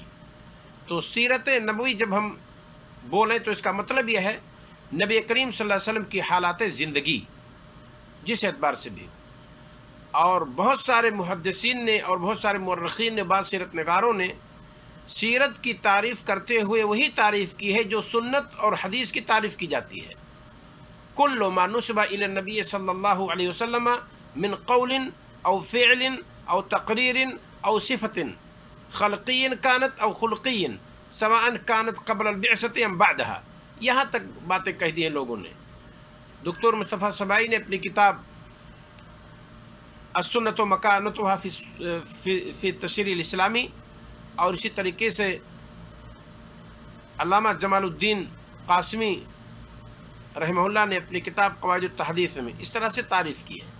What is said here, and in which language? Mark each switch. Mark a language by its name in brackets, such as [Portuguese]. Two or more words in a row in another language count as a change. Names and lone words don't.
[Urdu] تو سیرت نبوی جب ہم بولیں تو اس کا مطلب یہ ہے نبی کریم صلی اللہ علیہ وسلم کی حالات زندگی جس اعتبار سے بھی ہو۔ اور بہت سارے محدثین نے اور بہت سارے مورخین نے، بعض سیرت نگاروں نے سیرت کی تعریف کرتے ہوئے وہی تعریف کی ہے جو سنت اور حدیث کی تعریف کی جاتی ہے۔ [Arabic] کل ما نسب الی النبی صلی اللہ علیہ وسلم من قول او فعل او تقریر او صفت خلقی کانت او خلقی سواء کانت قبل البعثۃ ام بعدها، [Urdu] یہاں تک باتیں کہہ دی ہیں لوگوں نے۔ دکتور مصطفیٰ سبائی نے اپنی کتاب السنت و مکانتها فی التشریع الاسلامی، اور اسی طریقے سے علامہ جمال الدین قاسمی رحمہ اللہ نے اپنی کتاب قواعد التحدیث میں اس طرح سے تعریف کی ہے۔